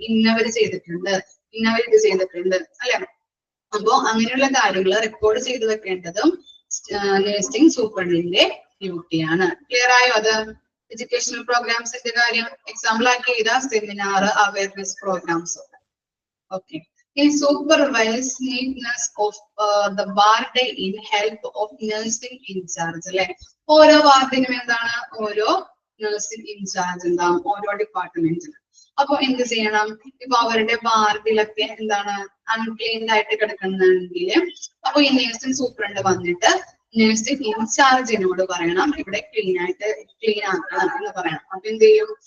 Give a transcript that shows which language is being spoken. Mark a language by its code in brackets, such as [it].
[ml] ഇന്നവര് ചെയ്തിട്ടുണ്ട്, ഇന്നവർ ഇത് ചെയ്തിട്ടുണ്ട് അല്ലെ. അപ്പോ അങ്ങനെയുള്ള കാര്യങ്ങൾ റെക്കോർഡ് ചെയ്ത് വെക്കേണ്ടതും നഴ്സിംഗ് സൂപ്രണ്ടിന്റെ ഡ്യൂട്ടിയാണ്. ക്ലിയർ ആയോ? അത് എഡ്യൂക്കേഷണൽ പ്രോഗ്രാംസിന്റെ കാര്യം എക്സാമ്പിൾ ആക്കി ചെയ്ത seminar awareness programmes. [en] Okay, supervise neatness of the ward in help of nursing in charge. [ml] അല്ലെ, ഓരോ വാർഡിനും എന്താണ്? ഓരോ നഴ്സിംഗ് ഇൻചാർജ് ഉണ്ടാവും ഓരോ ഡിപ്പാർട്ട്മെന്റിന്. അപ്പൊ എന്ത് ചെയ്യണം? ഇപ്പൊ അവരുടെ വാർഡിലൊക്കെ എന്താണ് അൺക്ലീൻഡ് ആയിട്ട് കിടക്കുന്നെങ്കിൽ അപ്പൊ ഈ നഴ്സിംഗ് സൂപ്രണ്ട് വന്നിട്ട് നഴ്സിംഗ് ഇൻചാർജിനോട് പറയണം ഇവിടെ ക്ലീൻ ആക്കണം എന്ന് പറയണം. അപ്പൊ എന്ത് ചെയ്യും?